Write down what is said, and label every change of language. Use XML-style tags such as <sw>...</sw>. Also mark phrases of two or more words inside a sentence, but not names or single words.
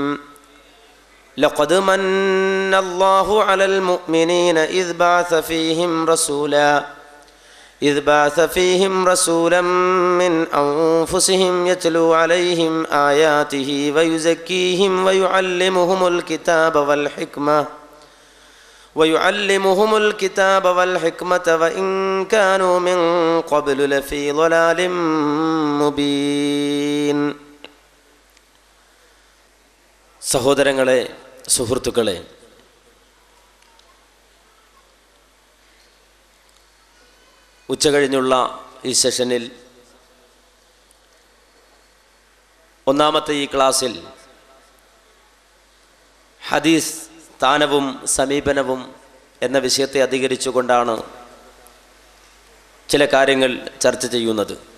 <ar>لقد من الله على المؤمنين إذ بعث فيهم رسولا من أنفسهم يتلو عليهم آياته ويزكيهم ويعلمهم الكتاب والحكمة وإن كانوا من قبل لفي ضلال مبين.</ar> <ml>സഹോദരങ്ങളെ, സുഹൃത്തുക്കളെ, ഉച്ചകഴിഞ്ഞുള്ള ഈ സെഷനിൽ ഒന്നാമത്തെ ഈ ക്ലാസ്സിൽ ഹദീസ് സ്ഥാനവും സമീപനവും എന്ന വിഷയത്തെ അധികരിച്ചുകൊണ്ടാണ് ചില കാര്യങ്ങൾ ചർച്ച ചെയ്യുന്നത്.</ml>